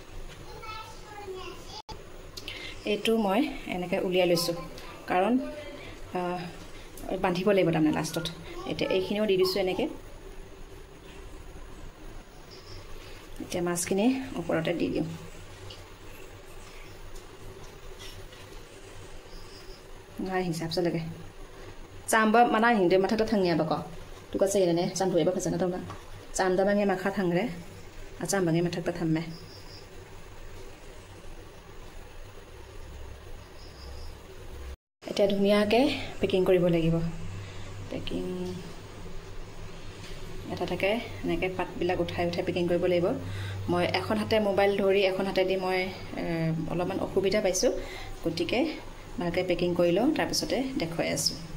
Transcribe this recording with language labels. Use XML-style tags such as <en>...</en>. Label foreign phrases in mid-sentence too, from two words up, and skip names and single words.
<as>এইটো মই এনেকৈ উলিয়াই লৈছোঁ কাৰণ বান্ধিব লাগিব তাৰমানে লাষ্টত এতিয়া এইখিনিও দি দিছোঁ এনেকৈ এতিয়া মাছখিনি ওপৰতে দি দিওঁ নাই হিচাপ চলকে</as> <brx>चामबा माना हिंदे माथाखौ थांनिया बाको तुका चाहिँ ने चामथुएबा फजना दंना चामदा बाङे माखा थांग्रे आ चामबाङे माथाखौ थाम्मे</brx> <as>এটা ধুনিয়াকে পেকিং কৰিব লাগিব পেকিং এটা থাকে এনেকৈ পাতবিলাক উঠাই উঠাই পেকিং কৰিব লাগিব মই এখন হাতে মোবাইল ধৰি এখন হাতে দি মই অলপমান অসুবিধা পাইছোঁ গতিকে ভালকৈ পেকিং কৰি লওঁ তাৰপিছতে দেখুৱাই আছোঁ</as>